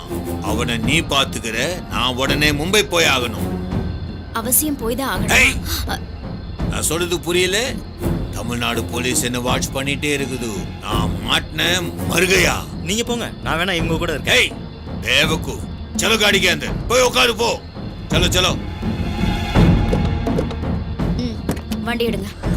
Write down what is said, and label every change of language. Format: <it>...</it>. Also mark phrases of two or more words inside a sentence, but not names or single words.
<ta>அவனை நீ பாத்துக்கிற, நான் உடனே மும்பை போய் ஆகணும். அவசியம் போய் தான் ஆகணும். நான் சொல்றது புரியல? தமிழ்நாடு போலீஸ் என்ன வாட்ச் பண்ணிட்டே இருக்குது. நான் மாட்டின மருகையா. நீங்க போங்க, நான் வேணா இவங்க கூட இருக்கேன். தேவக்கு</ta> <hi>चलो गाड़ी के अंदर</hi> <ta>போய் உட்காரு போ.</ta> <hi>चलो चलो.</hi> <ta>வண்டி எடுங்க.</ta>